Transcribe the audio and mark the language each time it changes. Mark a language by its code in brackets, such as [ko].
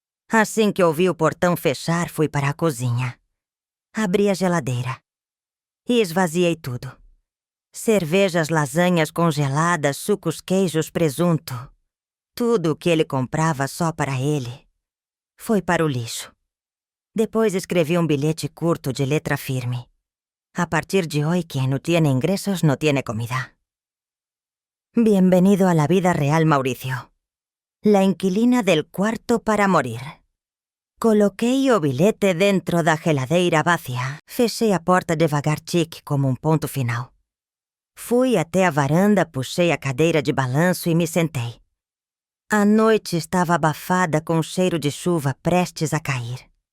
[pt] Assim que ouvi o portão fechar, fui para a cozinha. Abri a geladeira e esvaziei tudo. Cervejas, lasanhas congeladas, sucos, queijos, presunto. Tudo o que ele comprava só para ele foi para o lixo. Depois escrevi um bilhete curto de letra firme. [es] A partir de hoy, quien no tiene ingresos no tiene comida. Bienvenido a la vida real, Mauricio. La inquilina del cuarto para morir. [pt] Coloquei o bilhete dentro da geladeira vazia. Fechei a porta devagar, chique, como um ponto final. Fui até a varanda, puxei a cadeira de balanço e me sentei. A noite estava abafada com cheiro de chuva prestes a cair.